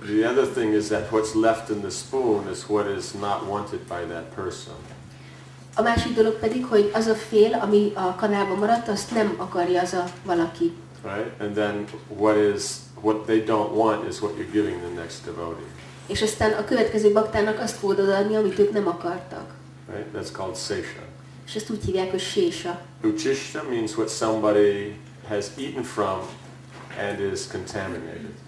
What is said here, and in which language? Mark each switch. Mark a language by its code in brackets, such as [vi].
[en] The other thing is that what's left in the spoon is what is not wanted by that person. [hu] A másik dolog pedig, hogy az a fél, ami a kanálban maradt, azt nem akarja az a valaki. [en] Right? And then what they don't want is what you're giving the next devotee. [hu] És aztán a következő baktának azt fogod odaadni, amit ők nem akartak. [en] Right? That's called sesha. [hu] És ezt úgy hívják, hogy sésa. [en] Uchishta means what somebody has eaten from and is contaminated.